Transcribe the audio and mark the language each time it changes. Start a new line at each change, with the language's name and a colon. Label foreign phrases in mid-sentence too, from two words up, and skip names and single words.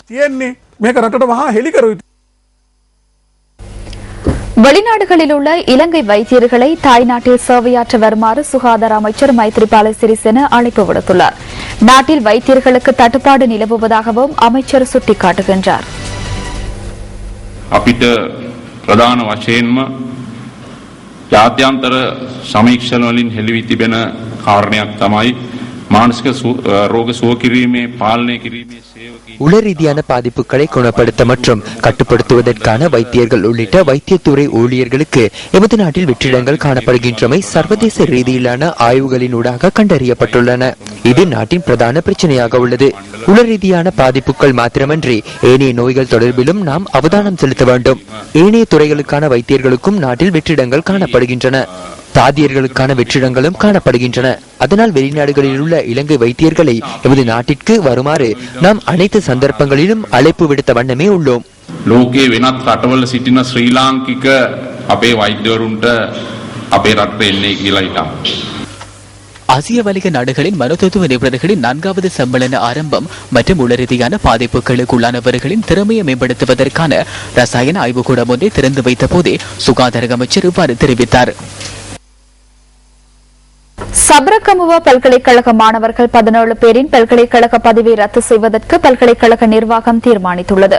Tamil: வெளிநாடுகளில் உள்ள இலங்கை வைத்தியர்களை தாய்நாட்டில் சேவையாற்ற வருமாறு சுகாதார அமைச்சர் மைத்ரிபால சிறிசேன அழைப்பு விடுத்துள்ளார். நாட்டில் வைத்தியர்களுக்கு தட்டுப்பாடு நிலவுவதாகவும் அமைச்சர் சுட்டிக்காட்டுகின்றார்.
Sinhala: අපිට ප්‍රධාන වශයෙන්ම ජාත්‍යන්තර සමීක්ෂණ වලින් හෙළිවී තිබෙන කාරණයක් තමයි මානසික රෝග සුව කිරීමේ පාලනය කිරීමේ
Tamil: உள ரீதியான பாதிப்புகளை குணப்படுத்த மற்றும் கட்டுப்படுத்துவதற்கான வைத்தியர்கள் உள்ளிட்ட வைத்தியத்துறை ஊழியர்களுக்கு எமது நாட்டில் வெற்றிடங்கள் காணப்படுகின்றமை சர்வதேச ரீதியிலான ஆய்வுகளின் ஊடாக கண்டறியப்பட்டுள்ளன. இது நாட்டின் பிரதான பிரச்சனையாக உள்ளது. உள ரீதியான பாதிப்புகள் மாத்திரமன்றி ஏனைய நோய்கள் தொடர்பிலும் நாம் அவதானம் செலுத்த வேண்டும். ஏனைய துறைகளுக்கான வைத்தியர்களுக்கும் நாட்டில் வெற்றிடங்கள் காணப்படுகின்றன. தாதியர்களுக்கான வெற்றிடங்களும் காணப்படுகின்றன. அதனால் வெளிநாடுகளில் உள்ள இலங்கை வைத்தியர்களை எமது நாட்டிற்கு வருமாறு நாம் அனைத்து சந்தர்ப்பங்களிலும் அழைப்பு விடுத்த வண்ணமே உள்ளோம்.
Sinhala: ලෝකයේ වෙනත් රටවල සිටින ශ්‍රී ලාංකික අපේ වෛද්‍යවරුන්ට අපේ රටට එන්නේ කියලා හිතමු.
Tamil: ஆசிய வணிக நாடுகளின் மனோதத்துவ நிபுணர்களின் 4வது சம்மேளன ஆரம்பம் மற்றும் உளரீதியான பாதிப்புகளுக்கு உள்ளானவர்களின் திறமையை மேம்படுத்துவதற்கான ரசாயன ஆய்வுக்கூடம் ஒன்றை திறந்து வைத்த போதே சுகாதார அமைச்சர் இவ்வாறு தெரிவித்தார். சப்ரகமுவ பல்கலைக்கழக மாணவர்கள் 17 பேரின் பல்கலைக்கழக பதவியை ரத்து செய்வதற்கு பல்கலைக்கழக நிர்வாகம் தீர்மானித்துள்ளது.